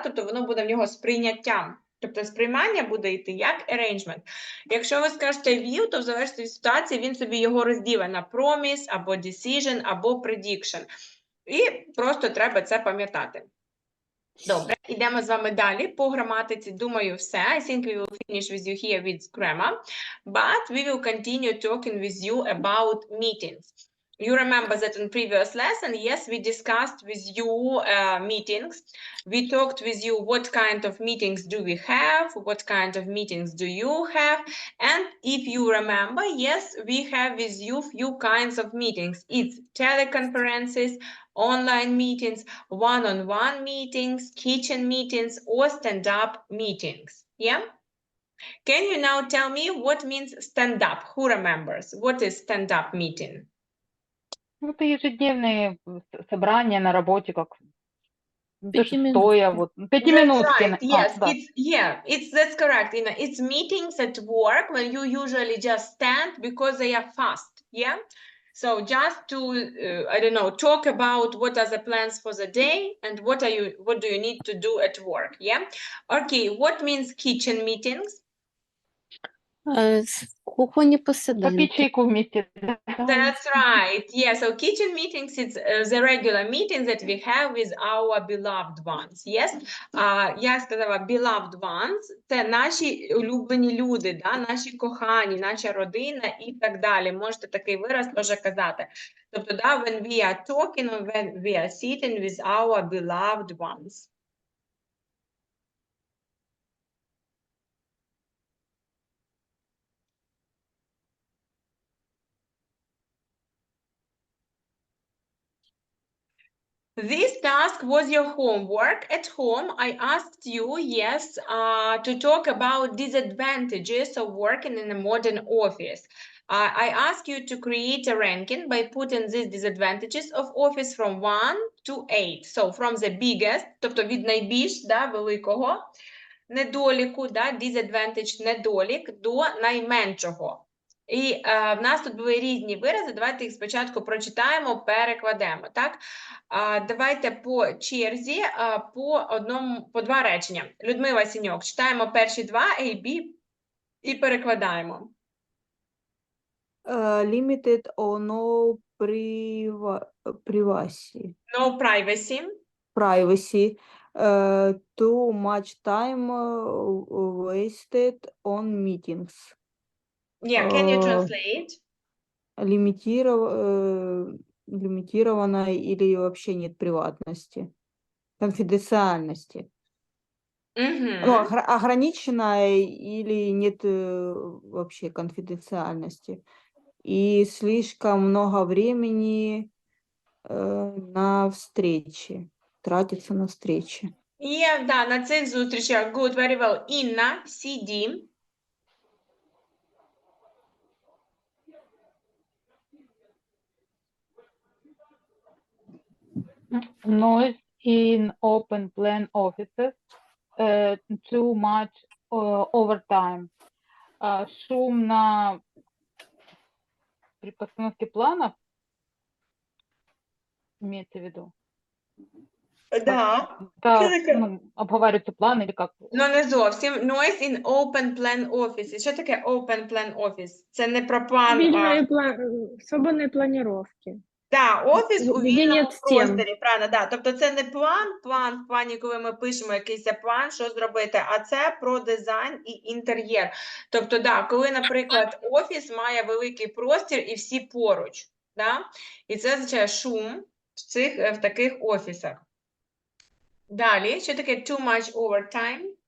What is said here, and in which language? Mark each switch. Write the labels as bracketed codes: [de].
[uk] Тобто воно буде в нього сприйняттям. Тобто сприймання буде йти як arrangement. Якщо ви скажете view, то в залежності від ситуації він собі його розділить на promise, або decision, або prediction. І просто треба це пам'ятати. Добре, йдемо з вами далі по граматиці. Думаю, все. [en] I think we will finish with you here with grammar. But we will continue talking with you about meetings. You remember that in previous lesson, yes, we discussed with you meetings. We talked with you what kind of meetings do we have, what kind of meetings do you have. And if you remember, yes, we have with you few kinds of meetings. It's teleconferences, online meetings, one-on-one meetings, kitchen meetings, or stand-up meetings. Yeah? Can you now tell me what means stand-up? Who remembers? What is stand-up meeting? [ru] Это ежедневные собрания на работе, как стоя, вот, пятиминутки. [en] That's right, yes, [ru] Да. [en] that's correct. You know, it's meetings at work when you usually just stand because they are fast, yeah? So just to, I don't know, talk about what are the plans for the day and what do you need to do at work, yeah? Okay, what means kitchen meetings? [uk] В кухні посиденьки. [ru] Попить чайку вместе. [en] That's right. Yeah, so kitchen meetings, it's the regular meetings that we have with our beloved ones. Yes? [uk] Я сказала beloved ones, це наші улюблені люди, да? Наші кохані, наша родина і так далі. Можете такий вираз теж казати. Тобто, да, [en] when we are talking, when we are sitting with our beloved ones. This task was your homework. At home, I asked you, yes, to talk about disadvantages of working in a modern office. I asked you to create a ranking by putting these disadvantages of office from 1 to 8. So, from the biggest, [uk] тобто від найбільш, да, великого недоліку, да, disadvantage, недолік, до найменшого. І в нас тут були різні вирази, давайте їх спочатку прочитаємо, перекладемо, так? Давайте по черзі, по два речення. Людмила Сіньок, читаємо перші два, A, B, і перекладаємо. [en] Limited or no privacy. No privacy. Privacy. Too much time wasted on meetings. Yeah, can you translate? [ru] Лимитированная или вообще нет приватности, конфиденциальности. Ну, ограниченная или нет вообще конфиденциальности. И слишком много времени на встречи, тратится на встречи. [uk] Є, да, на цих зустрічах. [en] Good, very well. [uk] Інна, CD. [en] Noise in open plan offices, too much overtime. [ru] Шум при постановке планов, имеется в виду? Да. [uk] Обговорюються плани, [ru] или як? [uk] Ну, не зовсім. [en] Noise in open plan office. [uk] Що таке [en] open plan office? [uk] Це не про план. Свободної планировки. Так, офіс у вільному стін. просторі, правильно, да. Тобто це не план в плані, коли ми пишемо якийсь план, що зробити, а це про дизайн і інтер'єр. Тобто, да, коли, наприклад, офіс має великий простір і всі поруч, да? І це означає шум в таких офісах. Далі, що таке [en] too much overtime?